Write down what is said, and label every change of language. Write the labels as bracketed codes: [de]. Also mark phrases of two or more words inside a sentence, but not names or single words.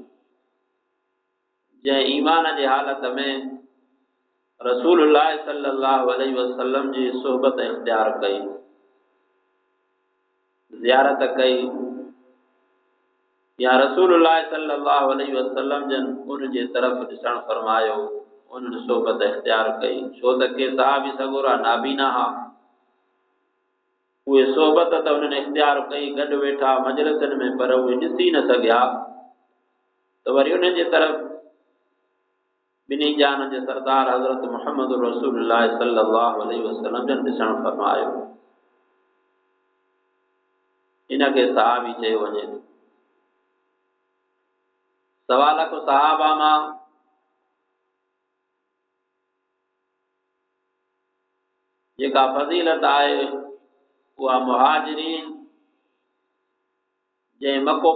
[sd] जंहिं ईमान जी हालत में रसूलुल्लाह [ar] صلى الله عليه وسلم [sd] जी सोहबत इख्तियार कई, ज़ियारत कई, या रसूलुल्लाह [ar] صلى الله عليه وسلم [sd] जन उन जे तरफ़ ॾिसण फरमायो, उन्हनि सोहबत इख्तियार कई। छो त के सहाबी सगोरा नाबीना हा, उहे सोहबत त उन्हनि इख्तियार कई, गॾु वेठा मजलिसनि में, पर उहे ॾिसी न सघिया। त वरी उन्हनि जे तरफ़ ॿिन्ही जान जे सरदार हज़रत मुहम्मद रसूलुल्लाह [ar] صلى الله عليه وسلم [sd] जन ॾिसण फरमायो। इनखे सहाबी चयो वञे। सवा लख सहाबा मां जेका फज़ीलत आहे उहा मुहाजिरीन जंहिं मको